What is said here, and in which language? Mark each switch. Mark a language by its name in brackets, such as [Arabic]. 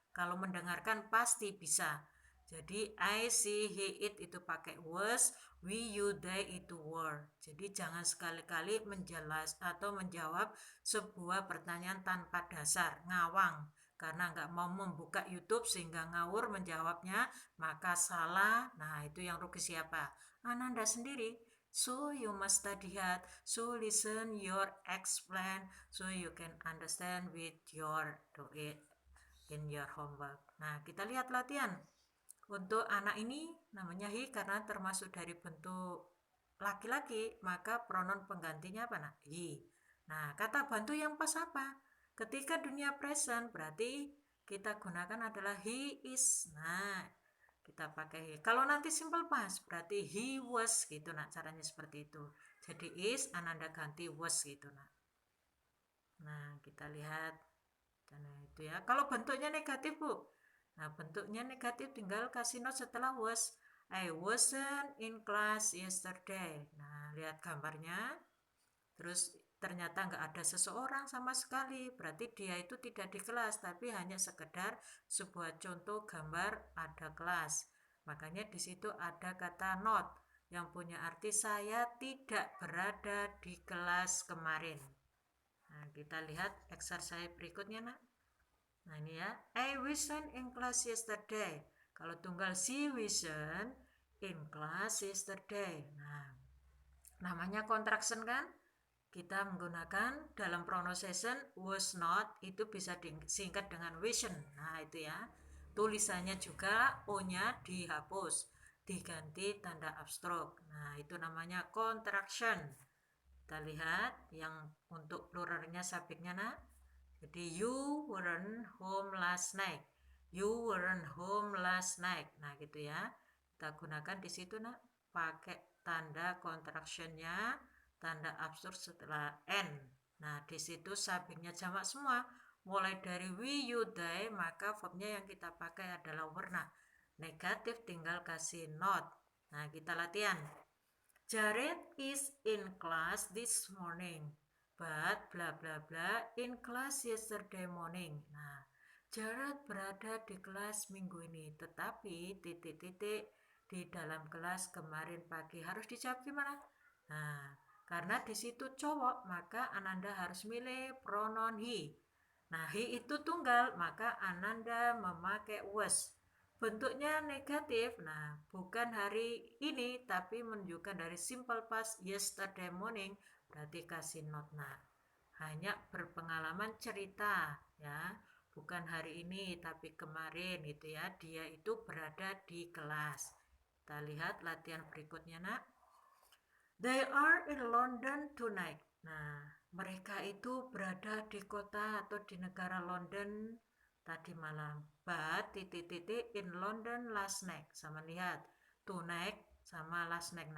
[Indonesian] Kalau mendengarkan pasti bisa. Jadi I, she, he, it itu pakai was, we, you, they itu were. Jadi jangan sekali-kali menjelas atau menjawab sebuah pertanyaan tanpa dasar, ngawang. Karena nggak mau membuka YouTube sehingga ngawur menjawabnya, maka salah. Nah, itu yang rugi siapa? Ananda sendiri. [English] So you must study hard, so listen your explain, so you can understand with your do it in your homework. [Indonesian] Nah, kita lihat latihan. Untuk anak ini namanya he karena termasuk dari bentuk laki-laki, maka pronoun penggantinya apa nak? He. Nah, kata bantu yang pas apa? Ketika dunia present berarti kita gunakan adalah he is. Nah, kita pakai he. Kalau nanti simple past berarti he was gitu nak, caranya seperti itu. Jadi is Ananda ganti was gitu nak. Nah, kita lihat. Nah, itu ya. Kalau bentuknya negatif, Bu, Nah, bentuknya negatif tinggal kasih not setelah was. [English] I wasn't in class yesterday. [Indonesian] Nah, lihat gambarnya. Terus ternyata nggak ada seseorang sama sekali. Berarti dia itu tidak di kelas, tapi hanya sekedar sebuah contoh gambar ada kelas. Makanya di situ ada kata not yang punya arti saya tidak berada di kelas kemarin. Nah, kita lihat exercise berikutnya, nak. Nah, ini ya. [English] I wasn't in class yesterday. [Indonesian] Kalau tunggal [English] she wasn't in class yesterday. [Indonesian] Nah, namanya contraction kan? Kita menggunakan dalam pronunciation was not itu bisa disingkat dengan wasn't. Nah, itu ya. Tulisannya juga O-nya dihapus, diganti tanda upstroke. Nah, itu namanya contraction. Kita lihat yang untuk pluralnya subjeknya, nak. Jadi [English] you weren't home last night. You weren't home last night. [Indonesian] Nah, gitu ya. Kita gunakan di situ, nak, pakai tanda contractionnya, tanda absurd setelah n. Nah, di situ subjeknya jamak semua. Mulai dari we, you, they, maka verbnya yang kita pakai adalah warna. Negatif tinggal kasih not. Nah, kita latihan. [English] Jared is in class this morning, but bla bla bla in class yesterday morning. [Indonesian] Nah, Jared berada di kelas minggu ini, tetapi titik-titik di dalam kelas kemarin pagi. Harus dijawab gimana? Nah, karena di situ cowok, maka Ananda harus milih pronoun he. Nah, he itu tunggal, maka Ananda memakai was. Bentuknya negatif. Nah, bukan hari ini, tapi menunjukkan dari simple past yesterday morning, berarti kasih not. Nah, hanya berpengalaman cerita ya, bukan hari ini tapi kemarin gitu ya, dia itu berada di kelas. Kita lihat latihan berikutnya, nak. [English] They are in London tonight. [Indonesian] Nah, mereka itu berada di kota atau di negara London tadi malam. [English] But [Indonesian] titik-titik [English] in London last night. [Indonesian] Sama lihat [English] tonight [Indonesian] sama [English] last night.